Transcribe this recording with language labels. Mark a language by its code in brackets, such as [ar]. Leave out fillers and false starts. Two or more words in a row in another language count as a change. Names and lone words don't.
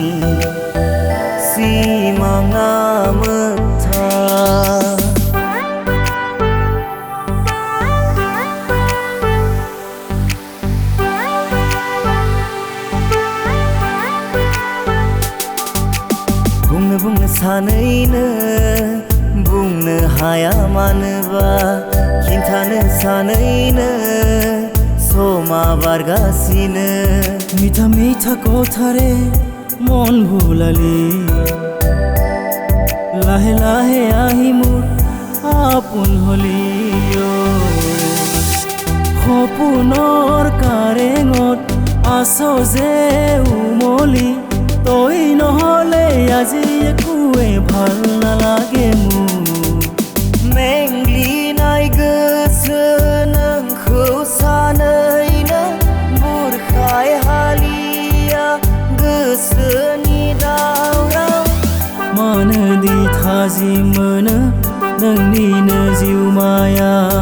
[brx] सिमाङा मोगथा बुंनो सानैनो बुंनो हाया मानोबा खिन्थानो सानैनो समा बारगासिनो [as] মিঠা মিঠা কথাৰে মন ভুলালি লাহে লাহে আহি মোৰ আপোন হলি সপোনৰ কাৰেঙত আছ যে উমলি তই নহলে আজি একোৱে ভাল নালাগে মোৰ [brx] मेंग्लिनाय गोसो नोंखौ सानैनो बुरखाय हालिया गोसोनि दावराव मानोदि थाजिम मोनो नोंनिनो जिउमाया